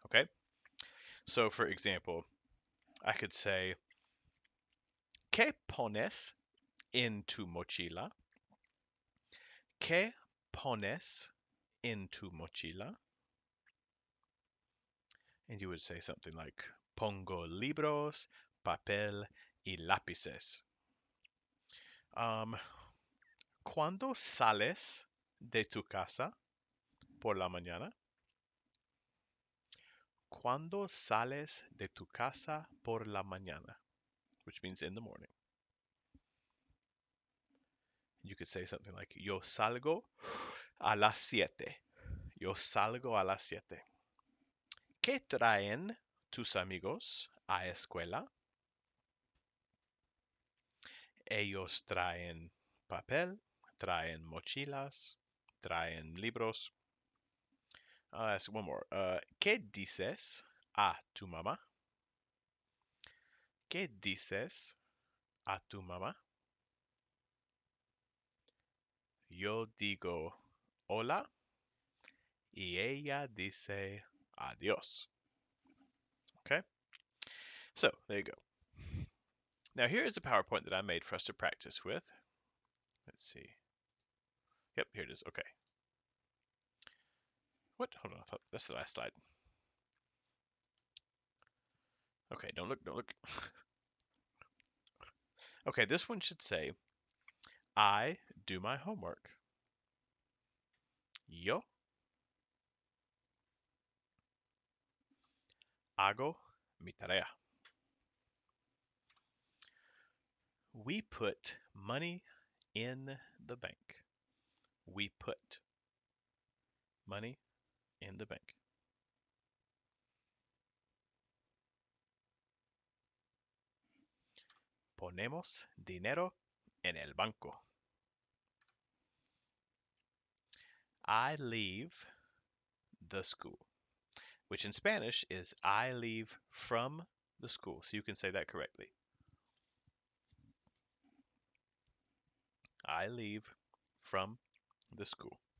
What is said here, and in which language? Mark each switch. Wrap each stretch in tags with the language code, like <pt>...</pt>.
<en>Okay, so for example, I could say,</en> <es>¿Qué pones en tu mochila? ¿Qué pones en tu mochila?</es> <en>And you would say something like,</en> <es>pongo libros, papel y lápices. Um, ¿Cuándo sales de tu casa por la mañana? ¿Cuándo sales de tu casa por la mañana?</es> <en>Which means in the morning. You could say something like,</en> <es>yo salgo a las 7. Yo salgo a las 7. ¿Qué traen tus amigos a escuela? Ellos traen papel, traen mochilas, traen libros.</es> <en>Ask one more.</en> <es>¿Qué dices a tu mamá? ¿Qué dices a tu mamá? Yo digo hola y ella dice adiós.</es> <en>Okay? So, there you go. Now, here is a PowerPoint that I made for us to practice with. Let's see. Yep, here it is. Okay. What? Hold on. I thought that's the last slide. Okay, don't look, don't look. Okay, this one should say, I do my homework.</en> <es>Yo hago mi tarea.</es> <en>We put money in the bank. We put money in the bank.</en> <es>Ponemos dinero en el banco.</es> <en>I leave the school, which in Spanish is I leave from the school. So you can say that correctly. I leave from the school.</en>